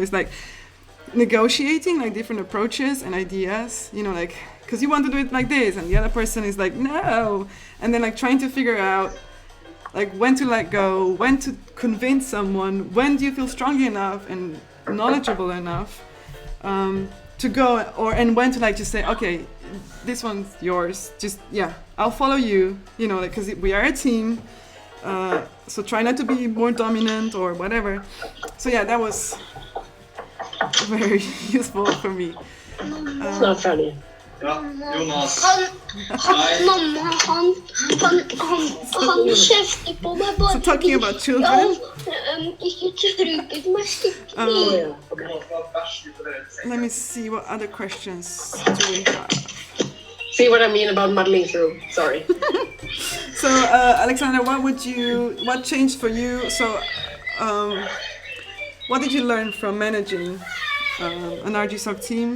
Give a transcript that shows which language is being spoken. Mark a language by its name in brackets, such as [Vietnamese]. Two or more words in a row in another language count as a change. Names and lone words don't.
[English] is like negotiating like different approaches and ideas, you know, like, because you want to do it like this and the other person is like, no, and then like trying to figure out like when to let go, when to convince someone, when do you feel strong enough and knowledgeable enough to go, and when to like just say, okay, this one's yours, just I'll follow you, you know, like, because we are a team, so try not to be more dominant or whatever. So that was very useful for me. It's not funny. Jonas. [Norwegian] Mamma, han kjefter på meg bare. [English] So talking about children. [Norwegian] Ikke trykker meg skikkelig. [English] Let me see, what other questions do we have? See what I mean about muddling through. Sorry. So, Alexandra, what changed for you? So, what did you learn from managing an RGSoC team?